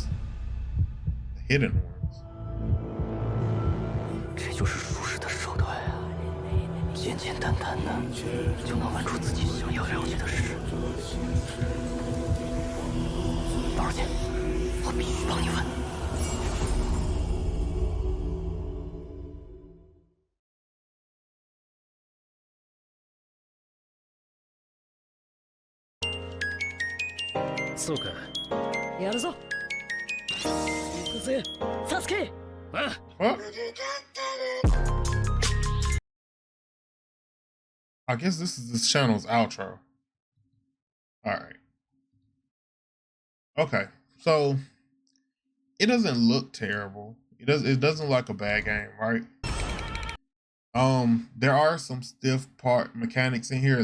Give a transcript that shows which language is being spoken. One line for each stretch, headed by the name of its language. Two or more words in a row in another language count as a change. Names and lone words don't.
English: The hidden ones.
Chinese: 这就是术士的手段呀，简简单单的就能玩出自己想要了解的事。多少钱？我必须帮你问。
Japanese: そうか。やるぞ。行くぜ、サスケ。
English: What? I guess this is this channel's outro. All right. Okay, so it doesn't look terrible. It doesn't look like a bad game, right? There are some stiff part mechanics in here.